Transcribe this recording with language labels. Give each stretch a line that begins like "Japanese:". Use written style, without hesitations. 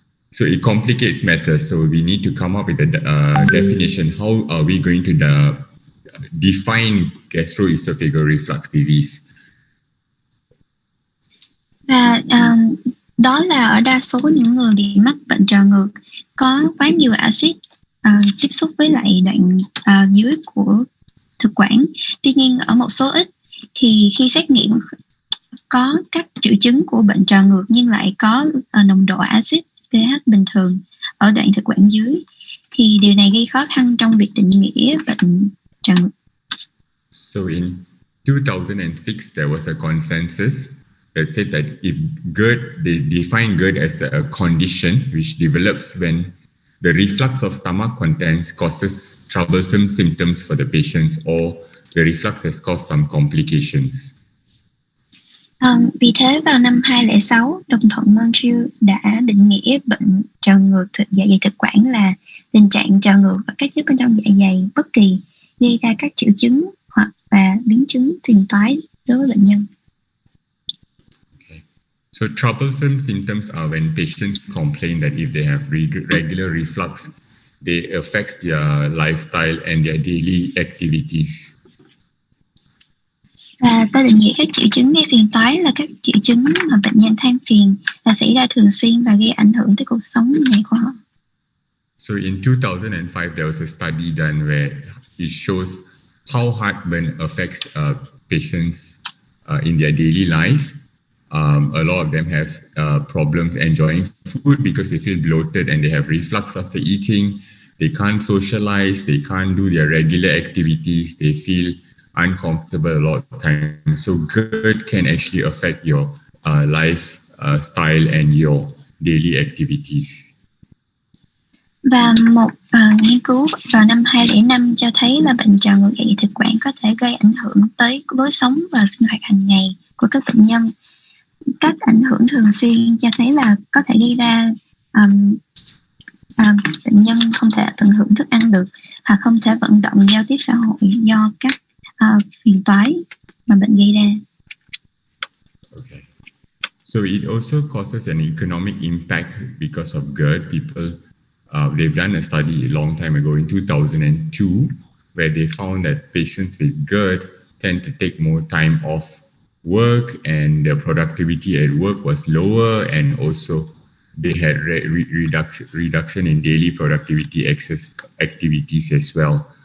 English: So it complicates matters. So we need to come up with a definition. How are we going to define gastroesophageal reflux disease?
Vietnamese: Và đó là ở đa số những người bị mắc bệnh trào ngược có quá nhiều axit tiếp xúc với lại đoạn dưới của thực quản. Tuy nhiên ở một số ít thì khi xét nghiệm có các triệu chứng của bệnh trào ngược nhưng lại có nồng độ axit pH bình thường ở đoạn thực quản dưới, thì điều này gây khó khăn trong việc định nghĩa bệnh trào ngược.
English: So in 2006 there was a consensus that said that if Gerd, they define Gerd as a condition which develops when the reflux of stomach contents causes troublesome symptoms for the patients, or the reflux has caused some complications.
Vietnamese: Vì thế vào năm 2006, đồng thuận Montreal đã định nghĩa bệnh trào ngược dạ dày thực quản là tình trạng trào ngược và các chất bên trong dạ dày bất kỳ gây ra các triệu chứng hoặc và biến chứng phiền toái đối với bệnh nhân.
English: So troublesome symptoms are when patients complain that if they have regular reflux, they affect their lifestyle and their daily activities.
Vietnamese: Và ta định nghĩa các triệu chứng gây phiền toái là các triệu chứng mà bệnh nhân than phiền là xảy ra thường xuyên và gây ảnh hưởng tới cuộc sống ngày của họ.
English: So in 2005, there was a study done where it shows how heartburn affects patients in their daily life. A lot of them have problems enjoying food because they feel bloated and they have reflux after eating. They can't socialize, they can't do their regular activities, they feel uncomfortable a lot of times. So Gerd can actually affect your lifestyle and your daily activities.
Vietnamese: Và một nghiên cứu vào năm 2005 cho thấy là bệnh trào ngược dạ dày thực quản có thể gây ảnh hưởng tới lối sống và sinh hoạt hàng ngày của các bệnh nhân. Các ảnh hưởng thường xuyên cho thấy là có thể gây ra bệnh nhân không thể tận hưởng thức ăn được hoặc không thể vận động giao tiếp xã hội do các phiền toái mà bệnh gây ra.
English: Okay. So it also causes an economic impact because of Gerd. People they've done a study a long time ago in 2002 where they found that patients with Gerd tend to take more time off work and their productivity at work was lower, and also they had reduction in daily productivity activities as well.